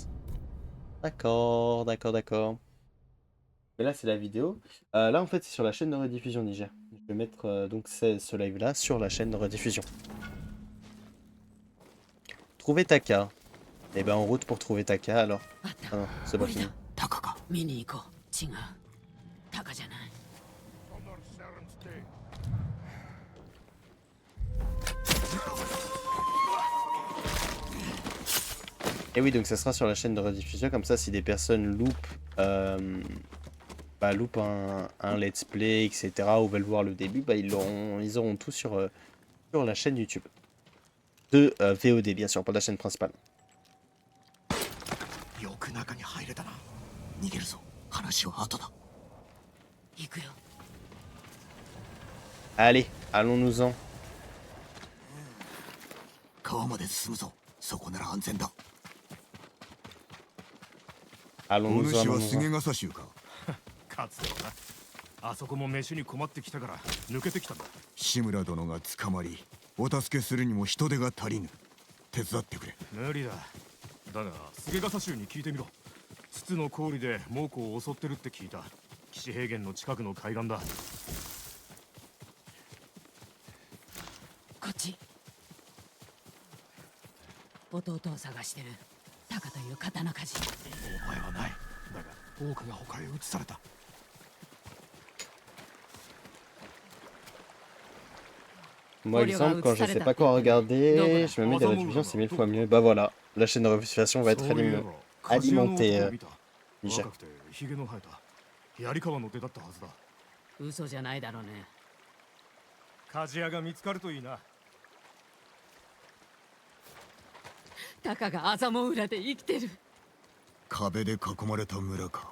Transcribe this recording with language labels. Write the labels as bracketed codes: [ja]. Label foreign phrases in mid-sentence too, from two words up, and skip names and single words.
[fr] D'accord, d'accord, d'accord. Mais là, c'est la vidéo. Là, en fait, c'est sur la chaîne de rediffusion Niger. Je vais mettre donc ce live-là sur la chaîne de rediffusion. Trouver Taka. Et ben, en route pour trouver Taka, alors. Ah non, c'est pas fini. [ja] タカか見に行こう。違う。タカじゃない。 [fr] Et oui, donc ça sera sur la chaîne de rediffusion, comme ça si des personnes loupent un [en] let's play, [fr] etc., ou veulent voir le début, bah, ils auront tout sur la chaîne YouTube. De VOD, bien sûr, pas de la chaîne principale. [ja] よく中に入れたな。逃げるぞ。話は後だ。行くよ。 [fr] Allez, allons-nous-en. [ja] 川まで進むぞ。そこなら安全だ。 [fr] Allons-nous-en, [ja] お主は [fr] allons-nous-en. [ja] 菅笠衆か。かつてはな。あそこも飯に困ってきたから抜けてきたんだ。志村殿が捕まり、お助けするにも人手が足りぬ。手伝ってくれ。無理だ。だが菅笠衆に聞いてみろ。筒の氷で猛虎を襲ってるって聞いた。岸平原の近くの海岸だ。こっち。弟を探してる。タカという刀鍛冶。お前はない。だが多くが他へ移された。 [fr] Moi, exemple, quand je sais pas quoi regarder, je me mets des rediffusions, c'est 1000 fois mieux. Bah voilà, la chaîne de rediffusion va être alimentée. Niger. [ja] 若くてヒゲの生えた槍川の出だったはずだ。嘘じゃないだろうね。鍛冶屋が見つかるといいな。タカがアザモ裏で生きてる。壁で囲まれた村か。